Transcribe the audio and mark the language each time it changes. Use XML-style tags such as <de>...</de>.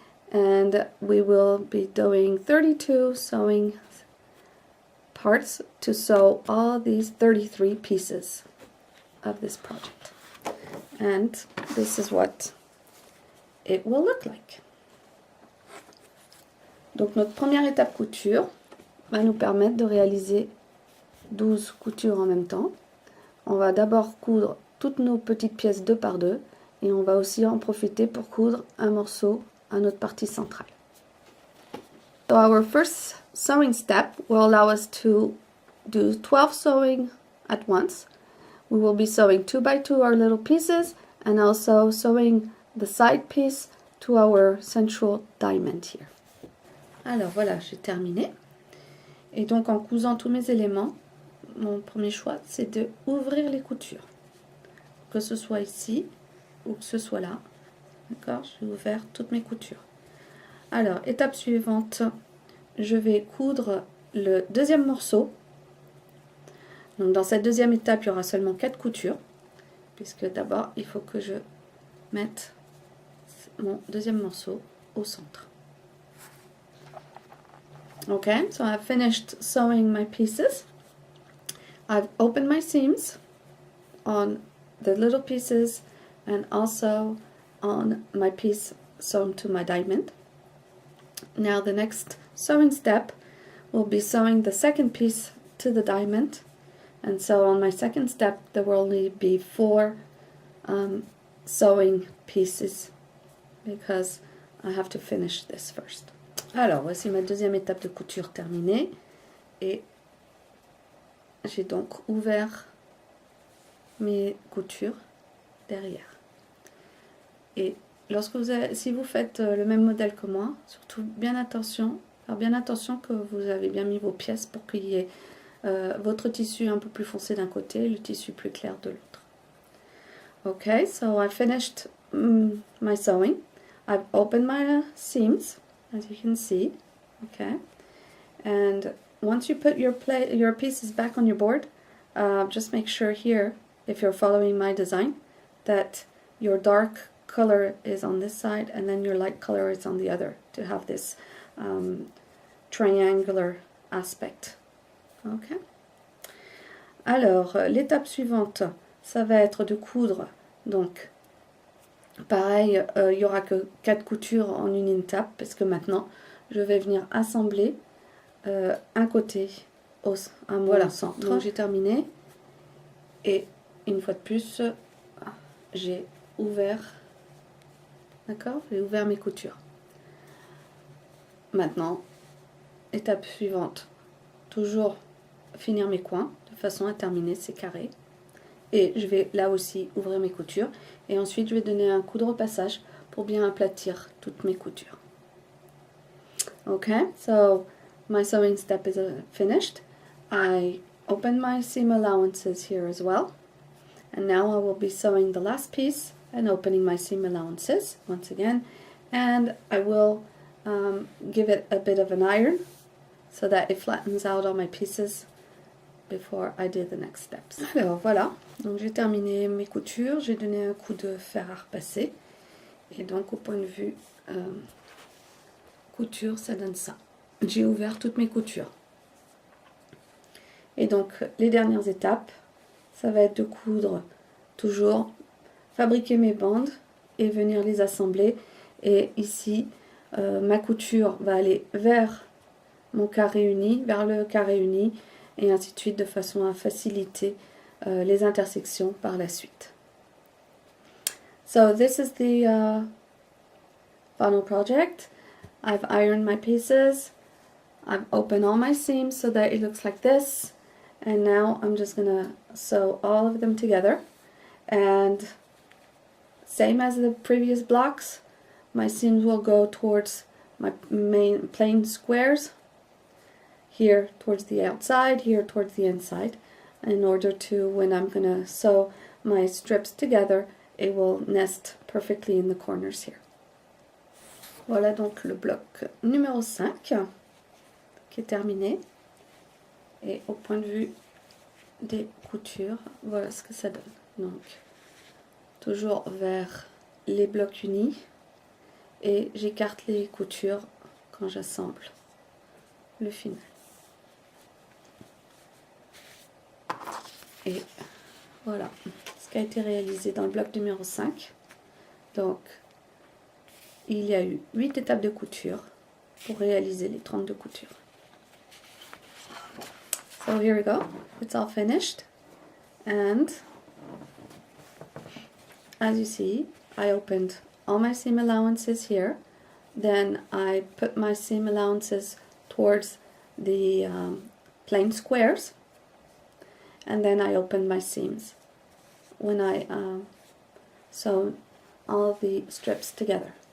<en>And we will be doing 32 sewing parts to sew all these 33 pieces of this project. And this is what it will look like.</en> <fr>Donc notre première étape couture va nous permettre de réaliser 12 coutures en même temps. On va d'abord coudre toutes nos petites pièces 2 par 2 et on va aussi en profiter pour coudre un morceau à notre partie centrale.</fr> <en>So our first sewing step will allow us to do 12 sewing at once. We will be sewing 2 by 2 our little pieces and also sewing the side piece to our central diamond here.</en> <fr>Alors voilà, j'ai terminé. Et donc en cousant tous mes éléments, mon premier choix c'est de ouvrir les coutures. Que ce soit ici ou que ce soit là. D'accord, j'ai ouvert toutes mes coutures. Alors, étape suivante, je vais coudre le deuxième morceau. Donc dans cette deuxième étape, il y aura seulement 4 coutures, puisque d'abord, il faut que je mette mon deuxième morceau au centre.</fr> <en>Okay, so I've finished sewing my pieces. I've opened my seams on the little pieces and also on my piece sewn to my diamond. Now the next sewing step will be sewing the second piece to the diamond, and so on my second step there will only be 4 sewing pieces because I have to finish this first.</en> <fr>Alors voici ma deuxième étape de couture terminée et j'ai donc ouvert mes coutures derrière. Et lorsque si vous faites le même modèle que moi, surtout faire bien attention que vous avez bien mis vos pièces pour qu'il y ait votre tissu un peu plus foncé d'un côté et le tissu plus clair de l'autre.</fr> <en>Okay, so I finished my sewing. I've opened my seams, as you can see. Okay, and once you put your pieces back on your board, just make sure here, if you're following my design, that your dark color is on this side and then your light color is on the other to have this triangular aspect. Okay,</en> <fr>Alors, l'étape suivante, ça va être de coudre. Donc, pareil, il n'y aura que 4 coutures en une étape, parce que maintenant, je vais venir assembler un côté à mon centre. Donc, j'ai terminé. Et une fois de plus, j'ai ouvert, d'accord? J'ai ouvert mes coutures. Maintenant, étape suivante, toujours finir mes coins de façon à terminer ces carrés. Et je vais là aussi ouvrir mes coutures. Et ensuite, je vais donner un coup de repassage pour bien aplatir toutes mes coutures.</fr> <en>Okay, so my sewing step is finished. I opened my seam allowances here as well. And now I will be sewing the last piece and opening my seam allowances once again. And I will give it a bit of an iron so that it flattens out all my pieces before I do the next steps.</en> <fr>Alors voilà, donc j'ai terminé mes coutures, j'ai donné un coup de fer à repasser. Et donc au point de vue couture, ça donne ça. J'ai ouvert toutes mes coutures. Et donc les dernières étapes, ça va être de coudre toujours, fabriquer mes bandes et venir les assembler. Et ici, ma couture va aller vers mon carré uni, vers le carré uni, et ainsi de suite, de façon à faciliter les intersections par la suite.</fr> <en>So this is the final project. I've ironed my pieces. I've opened all my seams so that it looks like this. And now I'm just going to sew all of them together. And same as the previous blocks, my seams will go towards my main plain squares. Here towards the outside, here towards the inside. In order to, when I'm going to sew my strips together, it will nest perfectly in the corners here.</en> <fr>Voilà donc le bloc numéro 5 qui est terminé. Et au point de vue des coutures, voilà ce que ça donne. Donc, toujours vers les blocs unis. Et j'écarte les coutures quand j'assemble le final. Et voilà ce qui a été réalisé dans le bloc numéro 5. Donc, il y a eu 8 étapes de couture pour réaliser les 32 coutures.</fr> <en>So here we go, it's all finished, and as you see, I opened all my seam allowances here, then I put my seam allowances towards the plain squares, and then I opened my seams when I sewed all the strips together.</en>